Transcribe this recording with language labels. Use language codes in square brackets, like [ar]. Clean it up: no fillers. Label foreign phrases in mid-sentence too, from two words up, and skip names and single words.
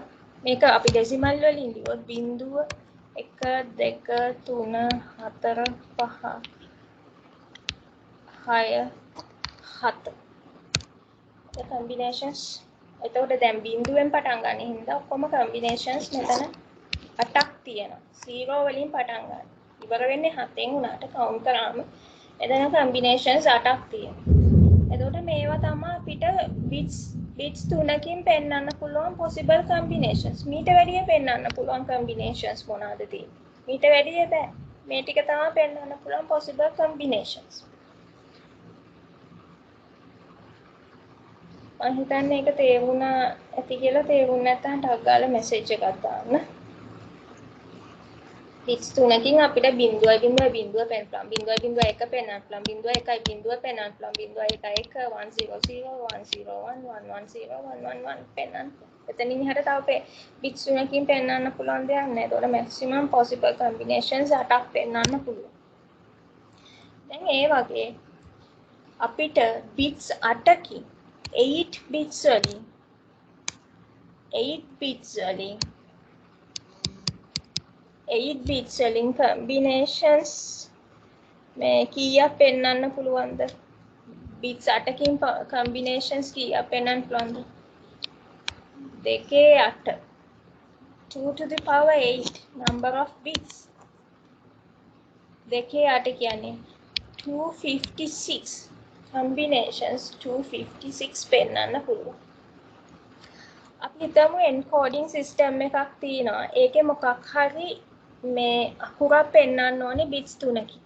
[si] මේක අපි decimal වලින් ලියුවොත් 0 1 2 3 4 5 6 7 ඒ combinations එතකොට දැන් 0ෙන් පටන් ගන්න හින්දා ඔක්කොම combinations මෙතන 8ක් තියෙනවා. 0 වලින් පටන් ගන්න. ඉවර වෙන්නේ 7ෙන් උනාට count කරාම එතන combinations 8ක් තියෙනවා. එතකොට මේවා තමයි අපිට bits 3කින් පෙන්වන්න පුළුවන් [en] possible combinations. [si] මීට වැඩිය පෙන්වන්න පුළුවන් combinations මොනවාද තියෙන්නේ? මීට වැඩිය බෑ. මේ ටික තමයි පෙන්වන්න පුළුවන් [en] possible combinations. [si] මම හිතන්නේ ඒක තේරුණා ඇති කියලා තේරුණ නැත්නම් ටක් ගාලා message එකක් දාන්න. bits 3කින් අපිට 0.0 පෙන්වන්න පුළුවන් 0.1 පෙන්වන්න පුළුවන් 0.1 පෙන්වන්න පුළුවන් 0.11 100 101 110 111 පෙන්වන්න. එතනින් එහාට තව bits 3කින් පෙන්වන්න පුළුවන් දෙයක් නැහැ. ඒතකොට [en] maximum possible combinations [si] 8ක් පෙන්වන්න පුළුවන්. දැන් ඒ වගේ අපිට bits 8කින් 8 bits වලින් 8 bits වලින් combinations මේ කීයක් පෙන්වන්න පුළුවන්ද? bits 8කින් combinations කීයක් පෙන්වන්න පුළුවන්ද? [en] 2 8 2 to the power 8 number of bits 2 8 කියන්නේ 256 combinations 256 [si] පෙන්වන්න පුළුවන්. අපි හිතමු encoding system එකක් තියෙනවා. ඒකේ මොකක් හරි මේ අකුරක් පෙන්වන්න ඕනේ bits 3කින්.